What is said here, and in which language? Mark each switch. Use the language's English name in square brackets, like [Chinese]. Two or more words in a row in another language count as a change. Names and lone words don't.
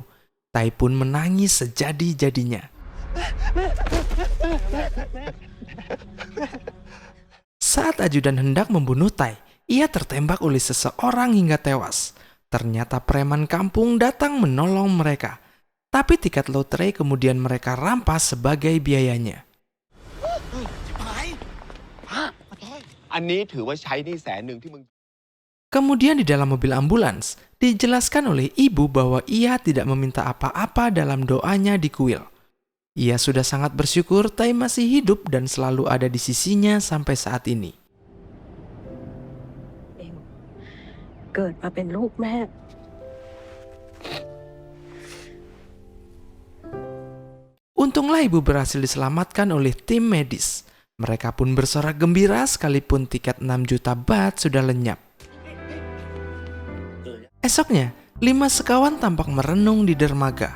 [Indonesian] Tai pun menangis sejadi-jadinya. Saat ajudan hendak membunuh Tai, ia tertembak oleh seseorang hingga tewas. Ternyata preman kampung datang menolong mereka. Tapi tiket lotre kemudian mereka rampas sebagai biayanya. [Thai] อันนี้ถือว่าใช้หนี้100,000ที่มึง [Indonesian] Kemudian di dalam mobil ambulans, dijelaskan oleh ibu bahwa ia tidak meminta apa-apa dalam doanya di kuil. Ia sudah sangat bersyukur Tai masih hidup dan selalu ada di sisinya sampai saat ini. [Thai] เกิดมาเป็นลูกแม่ [Indonesian] Untunglah ibu berhasil diselamatkan oleh tim medis. Mereka pun bersorak gembira sekalipun tiket 6 juta baht sudah lenyap. Esoknya, 5 sekawan tampak merenung di dermaga.